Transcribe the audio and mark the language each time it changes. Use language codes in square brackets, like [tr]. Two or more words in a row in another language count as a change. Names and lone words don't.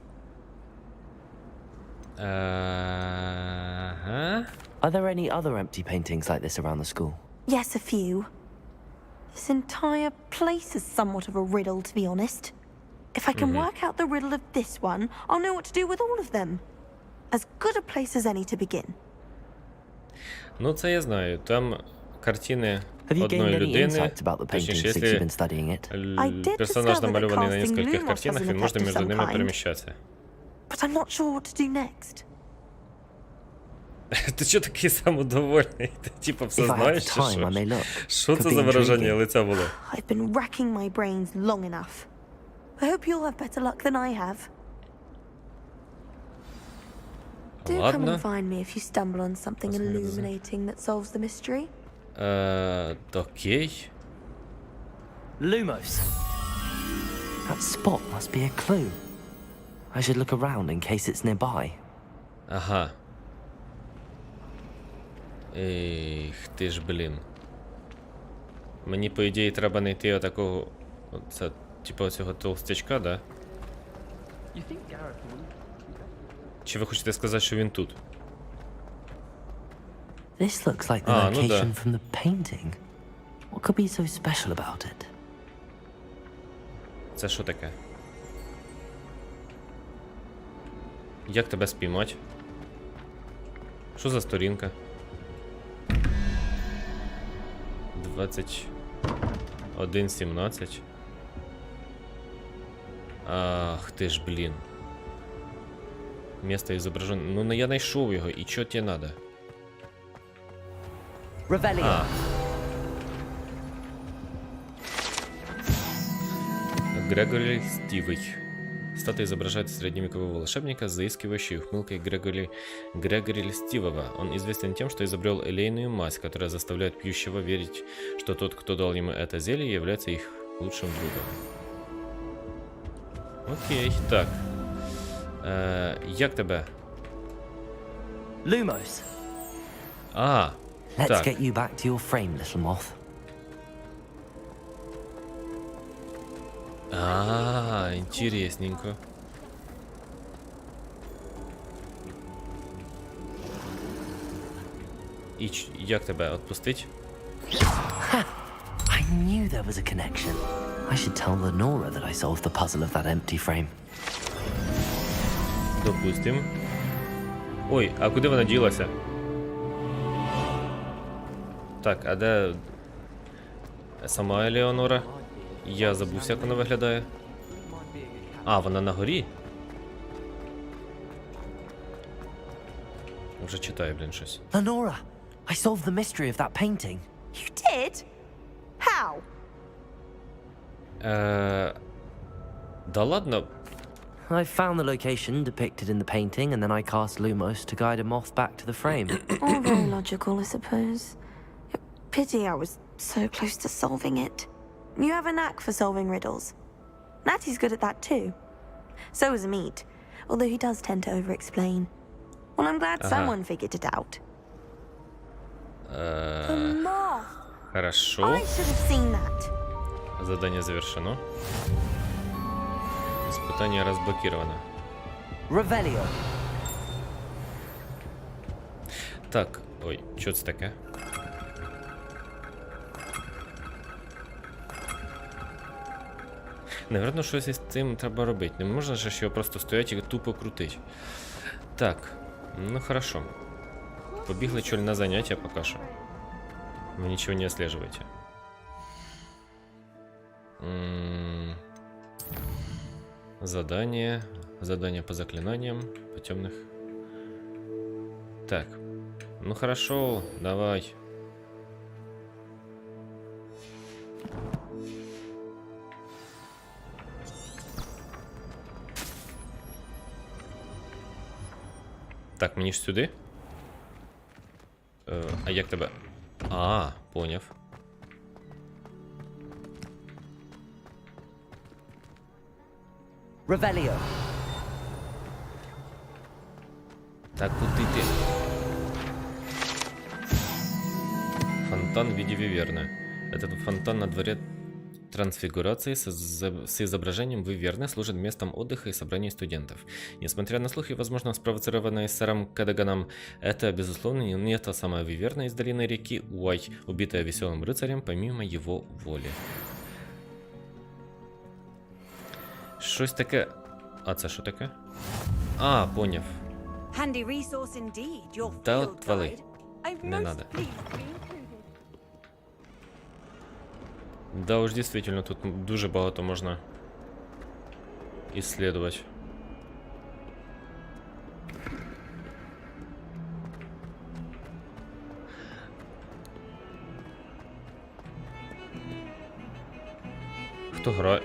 [en] Are there any other empty paintings like this around the school? Yes, a few. This entire place is somewhat of a riddle, to be honest. If I can work out the riddle of this one, I'll know what to do with all of them. As good a place as any to begin. [uk] Ну, це я знаю. Там картини [en] Have you [uk] одної [en] gained any [uk] людини. [en] insights about the [uk] Точніше, [en] paintings since you've been [uk] якщо [en] studying it? [uk] персонаж [en] discover that [uk] намальований на [en] casting [ru] нескольких [en] Lumos [uk] картинах, [en] has an [uk] він може [en] effect of [uk] між [en] some [uk] ними [en] kind. [uk] переміщатися. [en] But I'm not sure what to do next. [uk] Ти чого такий самодовольний? Ти типа все [en] If I have [uk] знаєш, [en] the [uk] чи [en] time, I may [uk] що? [en] look. [uk] Що [en] Could [uk] це [en] be [uk] за вираження [en] intriguing. [uk] лиця було? [en] I've been racking my brains long enough. I hope you'll have better luck than I have. Do come [ru] Ладно. [en] and find me if you stumble on something illuminating that solves the mystery. [uk] Окей. [en] Lumos. That spot must be a clue. I should look around in case it's nearby. [uk] Ага. Ех, ти ж, блін. Мені, по ідеї, треба знайти отакого... Це, типу, оцього толстячка, да? Чи ви хочете сказати, що він тут? [en] This looks like the [ru] ну да. [en] location from the painting. What could be so special about it? [uk] Це що таке? Як тебе спіймати? Що за сторінка? 21:17. Ах ти ж, блін. Місто ізображено. Ну, я знайшов його, і чого тебе надо? [en] Revelio. [ru] Грегори Стивый. Статуя изображает средневекового волшебника с заискивающей ухмылкой Грегори Льстивого. Он известен тем, что изобрел элейную мазь, которая заставляет пьющего верить, что тот, кто дал ему это зелье, является их лучшим другом. [uk] Окей, так. Як тебе? [en] Lumos. А, Let's [uk] так. [en] get you back to your frame, little moth. [ru] А, интересненько. [uk] І як тебе відпустить? [en] I knew there was a connection. I should tell Lenora that I solved the puzzle of that empty frame. [uk] Допустим. Ой, а куди вона ділася? Так, а де сама Елеонора? Я забувся, як вона виглядає. А, вона на горі? Вже читаю, блін, щось. [en] Lenora, I solved the mystery of that painting. You did? How? [ru] Да ладно. [en] I found the location depicted in the painting, and then I cast Lumos to guide a moth back to the frame. All very logical, I suppose. Pity I was so close to solving it. You have a knack for solving riddles. Natty's good at that too. So is Amit, although he does tend to over-explain. Well, I'm glad someone figured it out. The moth! [ru] Хорошо. [en] I should have seen that. [ru] Задание завершено. Испытание разблокировано. [en] Revelio. [uk] Так, ой, що це таке? Наверно, щось із цим треба робити. Не можна ж його просто стоять і тупо крутить. [ru] Так, ну хорошо. [uk] Побігли чоль на заняття поки що. [ru] Вы ничего не отслеживаете. Задание. Задание по заклинаниям. По темных. Так. Ну хорошо, [uk] давай. Так, мені ж сюди. А як тебе? А, поняв. [en] Revelio. [uk] Так, куди ти? [ru] Фонтан в виде виверны. Этот фонтан на дворе трансфигурации с изображением виверны служит местом отдыха и собраний студентов. Несмотря на слухи, возможно, спровоцированные сэром Кадаганом, это, безусловно, не та самая виверна из долины реки Уай, убитая веселым рыцарем помимо его воли. [uk] Щось таке... А це що таке? А, поняв. Та от вали. [ru] Не надо. Да уж, действительно, [uk] тут дуже багато можна исследовать. Хто грає?